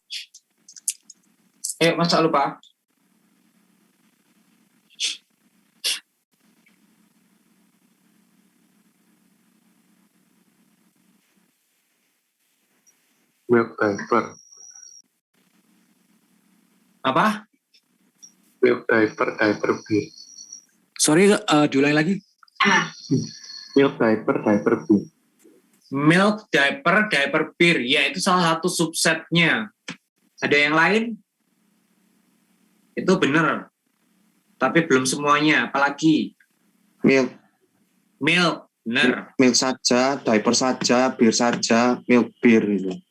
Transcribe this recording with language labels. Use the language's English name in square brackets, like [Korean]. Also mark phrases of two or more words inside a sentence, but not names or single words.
[Indonesian] Ayo, masa lupa? [English] Milk diaper. [Indonesian] Apa? [English] Milk diaper, diaper beer. [Indonesian] Sorry, diulangi lagi. [English] Milk diaper, diaper beer. Milk, diaper, diaper, beer. [Indonesian] Ya, itu salah satu subsetnya. Ada yang lain? Itu benar. Tapi belum semuanya. Apalagi? Milk, Milk, benar. milk saja, diaper saja, bir saja, milk bir gitu.